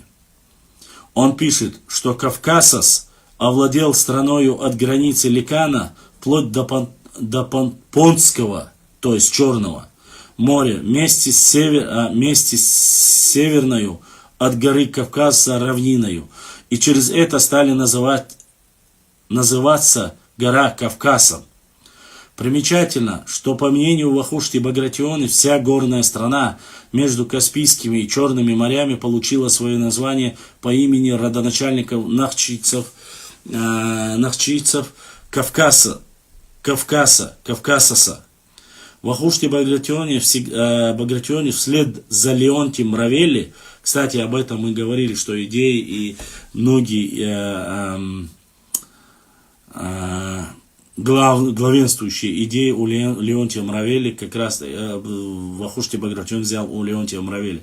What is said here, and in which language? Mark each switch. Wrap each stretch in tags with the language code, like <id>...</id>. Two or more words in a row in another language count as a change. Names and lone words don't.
<ru>Он пишет, что Кавказос овладел страною от границы Ликана вплоть до Понтского, то есть Черного моря, вместе с северною от горы Кавказа равниною, и через это стали называться гора Кавказом. Примечательно, что по мнению Вахушти Багратиони вся горная страна между Каспийскими и Черными морями получила свое название по имени родоначальников нахчийцев Кавказоса. Вахушти Багратиони вслед за Леонтием Мравелли, кстати, об этом мы говорили, что идеи и многие главенствующие идеи у Леонтия Мравелли, как раз Вахушти Багратион взял у Леонтия Мравелли.</ru>